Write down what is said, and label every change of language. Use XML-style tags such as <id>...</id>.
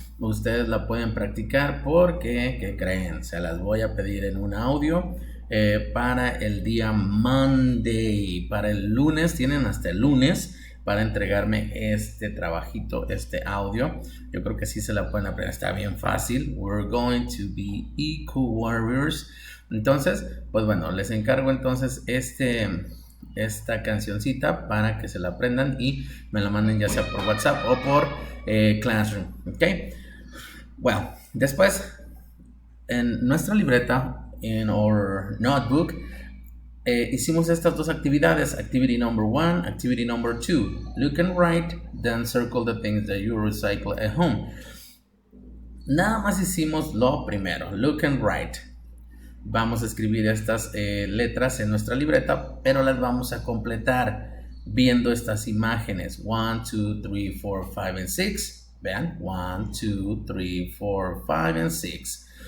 <es>Ustedes la pueden practicar porque, ¿qué creen? Se las voy a pedir en un audio para el día Monday. Para el lunes, tienen hasta el lunes para entregarme este trabajito, este audio. Yo creo que sí se la pueden aprender, está bien fácil.</es> <en>We're going to be eco warriors.</en> <es>Entonces, pues bueno, les encargo entonces esta cancioncita para que se la aprendan y me la manden ya sea por WhatsApp o por Classroom. Ok, well, después en nuestra libreta,</es> <en>in our notebook,</en> <es>hicimos estas dos actividades:</es> <en>activity number 1, activity number 2. Look and write, then circle the things that you recycle at home.</en> <es>Nada más hicimos lo primero,</es> <en>look and write.</en> <es>Vamos a escribir estas letras en nuestra libreta, pero las vamos a completar. viendo estas imágenes. 1, 2, 3, 4, 5, and 6. Vean, 1, 2, 3, 4, 5, and 6.</es>